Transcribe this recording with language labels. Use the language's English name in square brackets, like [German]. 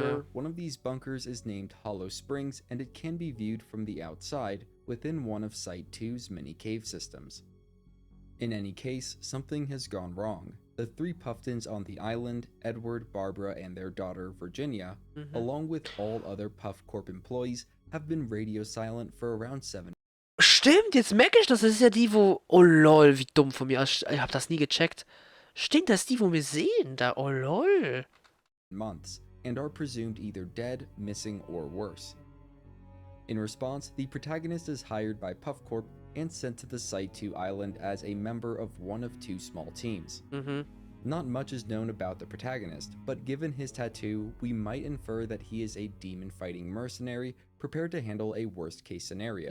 [English] brochure, one of these bunkers is named Hollow Springs, and it can be viewed from the outside within one of Site 2's many cave systems. In any case, something has gone wrong. The 3 Puftons on the island, Edward, Barbara, and their daughter, Virginia, along with all other Puff Corp employees, have been radio silent for around 7 [German] Stimmt, jetzt merke ich das. Das ist ja die, wo... Oh lol, wie dumm von mir. Ich hab das nie gecheckt. Stimmt, das ist die, wo wir sehen. Da, oh lol. [English] months, and are presumed either dead, missing, or worse. In response, the protagonist is hired by Puff Corp and sent to the Site 2 island as a member of one of 2 small teams. Not much is known about the protagonist, but given his tattoo, we might infer that he is a demon-fighting mercenary prepared to handle a worst-case scenario.